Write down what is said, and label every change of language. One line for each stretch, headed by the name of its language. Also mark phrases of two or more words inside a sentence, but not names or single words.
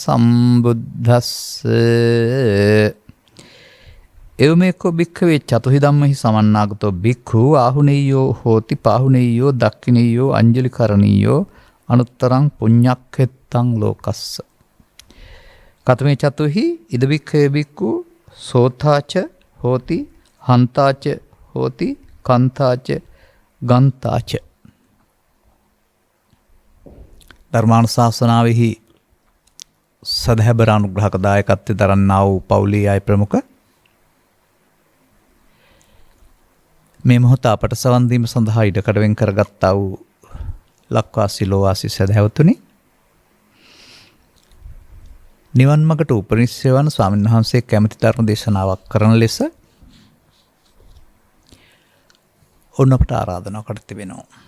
Pali: සම්බුද්දස්සේ එවමෙකෝ භික්ඛවේ චතුහි ධම්මහි සමන්නාගතෝ භික්ඛු ආහුනේයෝ හෝති පාහුනේයෝ දක්ඛිනේයෝ අංජලි කරණීයෝ අනුත්තරං පුඤ්ඤක්ඛෙත්තං ලෝකස්ස කතමේ චතුහි ඉද භික්ඛවේ භික්ඛු සෝතාච හෝති හන්තාච හෝති කන්තාච ගන්තාච.
Sinhala: ධර්මානුශාසනාවෙහි සදහැබර අනුග්‍රහක දායකත්වය දරන්නා වූ පවුලේ අය ප්‍රමුඛ මේ මොහොත අපට සවන් දීම සඳහා ඉඩකඩ වෙන් කරගත්තා වූ ලක්වාසී ලෝවාසී සදහැවතුනි, නිවන් මඟට උපනිශ්‍රය වන ස්වාමීන් වහන්සේ කැමැති ධර්ම දේශනාවක් කරන ලෙස ඔන්න අපට ආරාධනා කර තිබෙනවා.